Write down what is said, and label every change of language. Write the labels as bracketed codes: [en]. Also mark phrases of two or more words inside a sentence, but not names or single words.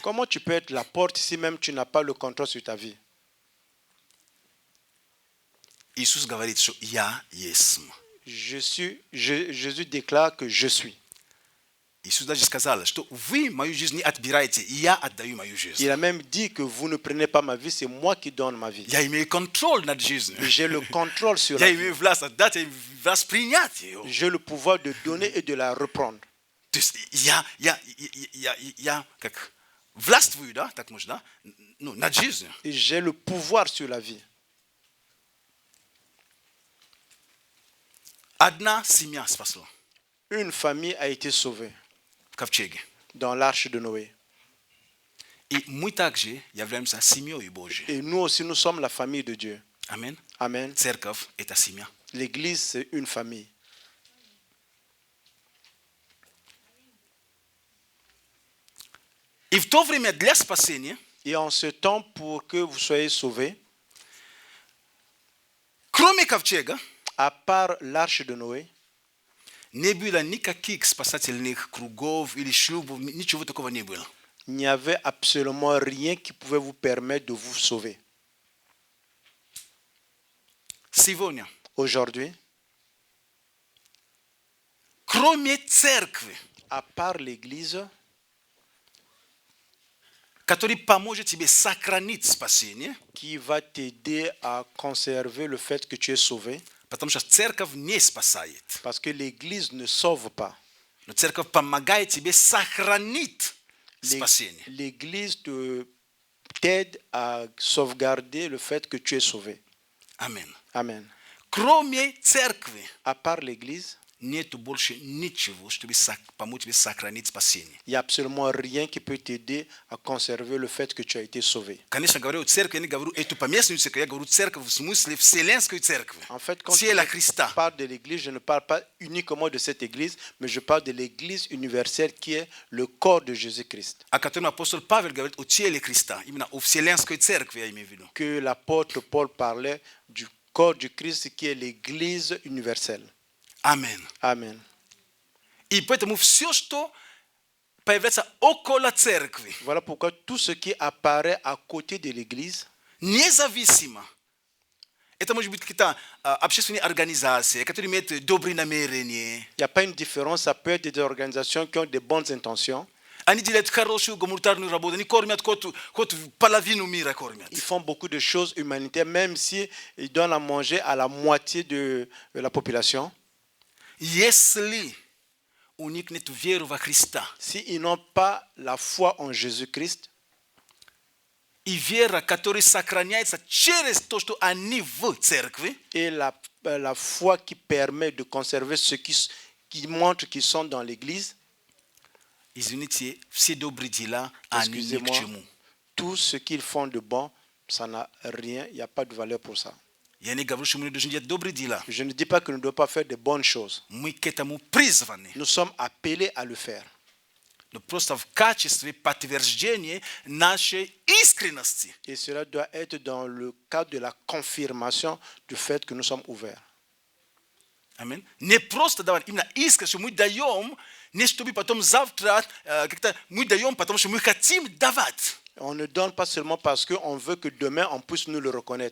[fr] Comment tu peux être la porte si même tu n'as pas le contrôle sur ta vie? [ru] Иисус говорит, что я есть. [fr] Jésus déclare que je suis. [ru] Иисус даже сказал, что вы мою жизнь не отбираете, и я отдаю мою жизнь. [fr] Il a même dit que vous ne prenez pas ma vie, c'est moi qui donne ma vie. [ru] Я имею контроль над жизнью. [fr] J'ai le contrôle sur la [ru] Я [fr] vie. [ru] имею власть отдать, я имею власть принять ее. [fr] J'ai le pouvoir de donner et de la reprendre. [ru] То есть я как властвую, да, так можно, да, ну, над жизнью. [fr] Et j'ai le pouvoir sur la vie. [ru] Одна семья спасла [fr] Une famille a été sauvée [ru] в ковчеге. [fr] dans l'arche de Noé. [ru] И мы также являемся семьей Божьей. [fr] Et nous aussi, nous sommes la famille de Dieu. [ru] Аминь. [fr] Amen. [ru] Церковь – это семья. [fr] L'église, c'est une famille. [ru] И в то время для спасения, [fr] Et en ce temps, pour que vous soyez sauvés, [ru] кроме ковчега, [fr] à part l'arche de Noé, [ru] не было никаких спасательных кругов или шлюбов, ничего такого не было. [fr] il n'y avait absolument rien qui pouvait vous permettre de vous sauver. [ru] Сегодня, [fr] Aujourd'hui, [ru] кроме церкви, [fr] à part l'église, [ru] который поможет тебе сохранить спасение, [fr] qui va t'aider à conserver le fait que tu es sauvé, [ru] потому что церковь не спасает, [fr] parce que l'église ne sauve pas. [ru] но церковь помогает тебе сохранить спасение. [fr] L'église t'aide à sauvegarder le fait que tu es sauvé. [ru] Аминь. [fr] Amen. [ru] Кроме церкви, [fr] À part l'église, [ru] нету больше ничего, чтобы помочь тебе сохранить спасение. [fr] il n'y a absolument rien qui peut t'aider à conserver le fait que tu as été sauvé. [ru] Конечно, говорю церковь, я не говорю эту поместную церковь, я говорю церковь в смысле вселенской церкви. [fr] En fait, quand [ru] Тело [fr] je [ru] Христа. [fr] parle de l'église, je ne parle pas uniquement de cette église, mais je parle de l'église universelle qui est le corps de Jésus-Christ. [ru] О котором апостол Павел говорит о теле Христа, именно о вселенской церкви, я имею в виду. [fr] Que l'apôtre Paul parlait du corps du Christ qui est l'église universelle. [ru] Аминь. [fr] Amen. [ru] И поэтому все, что появляется около церкви, [fr] Voilà pourquoi tout ce qui apparaît à côté de l'église, [ru] независимо, это может быть какие-то общественные организации, которые имеют добрые намерения, [fr] il n'y a pas une différence, ça peut être des organisations qui ont de bonnes intentions. [ru] они делают хорошую гуманитарную работу, они кормят хоть половину мира кормят. [fr] Ils font beaucoup de choses humanitaires, même si ils donnent à manger à la moitié de la population. [ru] Если у них нет веры во Христа, [fr] S'ils n'ont pas la foi en Jésus-Christ, [ru] и вера, которая сохраняется через то, что они в церкви, [fr] et la foi qui permet de conserver ce qui montre qu'ils sont dans l'église, [ru] извините, все добрые дела, они ни к чему. [fr] tout ce qu'ils font de bon, ça n'a rien, il n'y a pas de valeur pour ça. [ru] Я не говорю, что мы не должны делать добрые дела. [fr] Je ne dis pas que nous ne devons pas faire de bonnes choses. [ru] Мы к этому призваны. [fr] Nous sommes appelés à le faire. [ru] но просто в качестве подтверждения нашей искренности. [fr] Et cela doit être dans le cadre de la confirmation du fait que nous sommes ouverts. [ru] Амин. Не просто давать, именно искренне, что мы даем, не чтобы потом завтра как-то мы даем, потому что мы хотим давать. [fr] On ne donne pas seulement parce qu'on veut que demain on puisse nous le reconnaître.